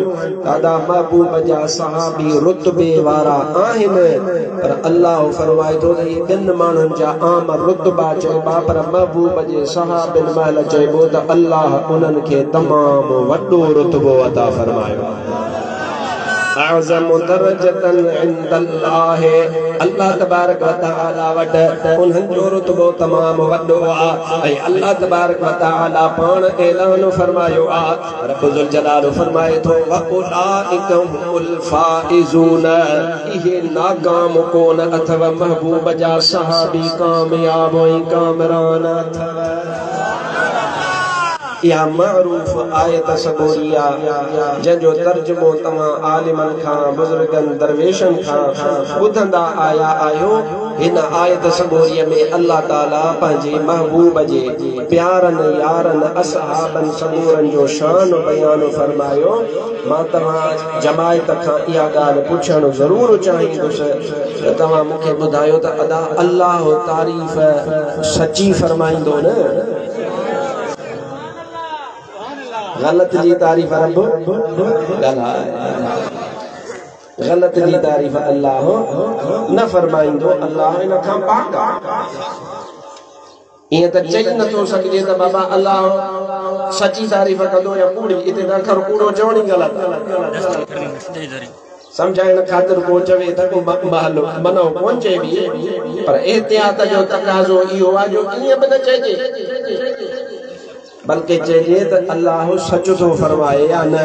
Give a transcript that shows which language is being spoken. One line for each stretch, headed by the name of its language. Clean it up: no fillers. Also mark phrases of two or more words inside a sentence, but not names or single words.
Sindhi: दादा महबूब जा सहाबी रुतबे वारा आहिनि, पर अल्लाह फरमाए थो त इहे ॿिनि माण्हुनि जा आम रुतबा चइबा, पर महबूब जे सहाबिन महिल चइबो त अल्लाह उन्हनि खे तमामु वॾो रुतबो अता फरमायो।
Arabic: أعظم درجة عند الله الله تبارك وتعالى
Sindhi: वट उन्हनि जो रुतबो तमाम वॾो आहे ऐं
Arabic: الله تبارك وتعالى
Sindhi: पाण ऐलान फरमायो आहे।
Arabic: رب ذو الجلال
Sindhi: फरमाए थो
Arabic: وأولئك هم الفائزون
Sindhi: इहे नाकाम कोन अथव महबूब जा सहाबी कामयाब ऐं कामरान अथव। या मअरूफ आयत सगोरिया जंहिंजो तर्जुमो तव्हां आलिमन खां बुजुर्गन दरवेशन खां ॿुधंदा आया आहियो। हिन आयत सगोरीअ में अल्लाह ताला पंहिंजे महबूब जे प्यारनि यारनि असहाबनि सगोरनि जो शान बयान फरमायो। मां तव्हां जमायत खां इहा ॻाल्हि पुछणु ज़रूरु चाहींदुसि त तव्हां मूंखे ॿुधायो त अदा अल्लाह तारीफ़ सची फरमाईंदो न? गलत जी तारीफ रब गलत जी तारीफ अल्लाह न फरमाईंदो। अल्लाह इन खां पाक ईअं त चई नथो सघिजे त बाबा अल्लाह सची तारीफ़ कंदो या कूड़ी। हिते त अखर कूड़ो चवण ई ग़लति, समझाइण ख़ातिर को चवे त को मनो कोन चइबी, पर एहतियात जो तकाज़ो इहो आहे जो ईअं बि न चइजे, बल्कि चइजे त अल्लाह सच थो फरमाए या न।